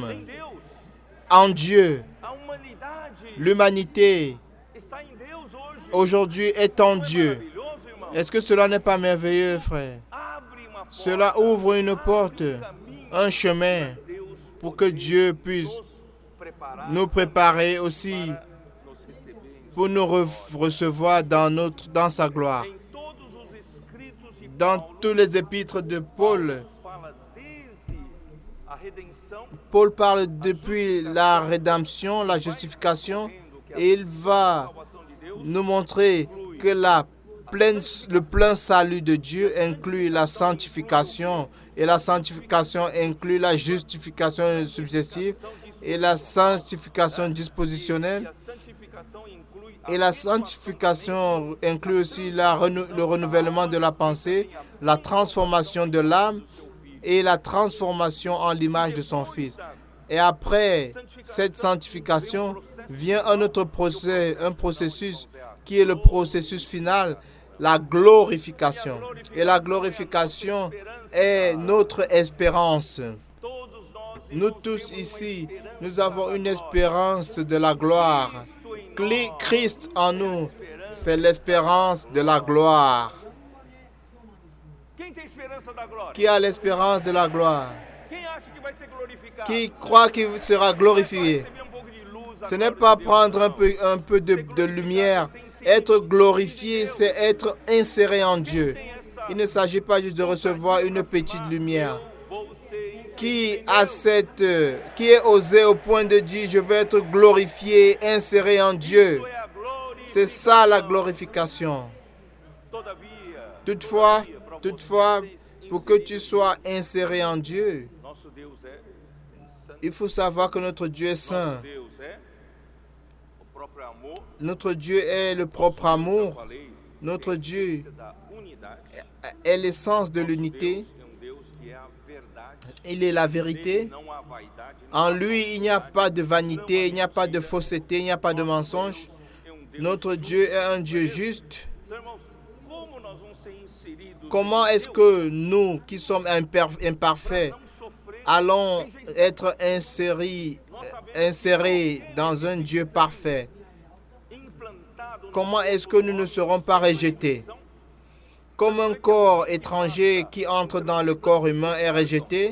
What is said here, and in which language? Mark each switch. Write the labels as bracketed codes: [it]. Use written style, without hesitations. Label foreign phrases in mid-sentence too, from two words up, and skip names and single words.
[pt] em Deus. [fr] en Dieu. [pt] A humanidade [fr] L'humanité [pt] está em Deus hoje. [fr] aujourd'hui est en [pt] Não é [fr] Dieu. [pt] maravilhoso, irmão? [fr] Est-ce que cela n'est pas merveilleux, frère? [pt] Abre uma porta, [fr] Cela ouvre une porte, [pt] abre caminho [fr] un chemin [pt] Deus [fr] pour que Dieu puisse [pt] nos preparar [fr] nous préparer aussi [pt] para nos receber em [fr] pour nous recevoir dans sa gloire. [pt] Em todos os escritos de [fr] Dans Paulo, tous les épîtres de Paul, [pt] fala desde a redenção, [fr] Paul parle depuis la rédemption, la justification, et il va [pt] salvação de Deus, [fr] nous montrer que le plein salut de Dieu inclut la sanctification, et la sanctification inclut la justification subjective, et la sanctification dispositionnelle, [pt] a santificação inclui a [fr] et la sanctification inclut aussi le renouvellement de la pensée, la transformation de l'âme et la transformation en l'image de son Fils. Et après cette sanctification vient un autre processus qui est le processus final, la glorification. Et la glorification est notre espérance. Nous tous ici, nous avons une espérance de la gloire. Christ en nous, c'est l'espérance de la gloire. [pt] Quem tem esperança da glória? [fr] Qui a l'espérance de la gloire? [pt] Quem acha que vai ser glorificado? [fr] Qui croit qu'il sera glorifié? [pt] Receber um pouco de luz [fr] Ce [pt] agora [fr] n'est [pt] de [fr] pas [pt] Deus, [fr] prendre [pt] não. [fr] un peu de lumière. Être glorifié, c'est être inséré en Dieu. Il ne s'agit pas juste de recevoir une petite lumière. [pt] Vou ser [fr] Qui est osé au point de dire, je vais être glorifié, inséré en Dieu. [pt] isso é a glória. [fr] C'est ça la glorification. [pt] Todavia, [fr] Toutefois, pour que tu sois inséré en Dieu, [pt] nosso Deus é santo. [fr] il faut savoir que notre Dieu est saint. [pt] Nosso Deus é o próprio amor. [fr] Notre Dieu est le propre amour. [pt] Falei, [fr] Notre Dieu [pt] da unidade. [fr] est l'essence de l'unité. [pt] É um Deus que é a verdade. [fr] Il est la vérité. [pt] Não há vaidade. [fr] En lui, il n'y a pas de vanité, il n'y a pas de fausseté, il n'y a pas de mensonge. [pt] É Deus. [fr] Notre Dieu est un Dieu juste. [pt] Então, irmãos, como nós vamos ser inseridos? [fr] Comment est-ce que nous, qui sommes imparfaits, [pt] Não sofrer. [fr] allons être insérés dans un Dieu parfait? [pt] Implantado. [fr] Comment est-ce que nous ne serons pas rejetés? Comme un corps étranger qui entre dans le corps humain est rejeté,